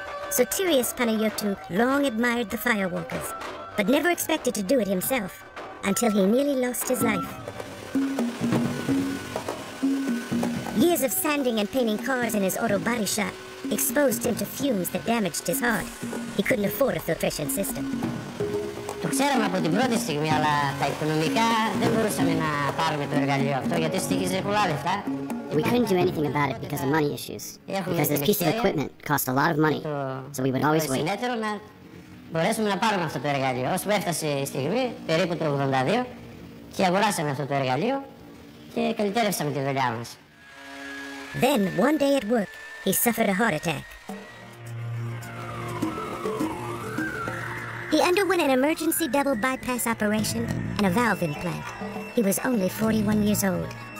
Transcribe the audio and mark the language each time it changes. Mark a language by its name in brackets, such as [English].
[English] Sotirios Panayotou long admired the firewalkers, but never expected to do it himself, until he nearly lost his life. Years of sanding and painting cars in his auto body shop exposed him to fumes that damaged his heart. He couldn't afford a filtration system. [Greek] Το ξέραμε από την πρώτη στιγμή, αλλά τα οικονομικά δεν μπορούσαμε να πάρουμε το εργαλείο αυτό, γιατί στοίχιζε πολλά λεφτά. [English] We couldn't do anything about it because of money issues. Because this piece of equipment cost a lot of money, so we would always wait. [Greek] Να μπορέσουμε να πάρουμε αυτό το εργαλείο. Ώσπου έφτασε η στιγμή, περίπου το 82, και αγοράσαμε αυτό το εργαλείο και καλυτέρευσαμε τη δουλειά μας. [English] Then, one day at work, he suffered a heart attack. He underwent an emergency double bypass operation and a valve implant. He was only 41 years old.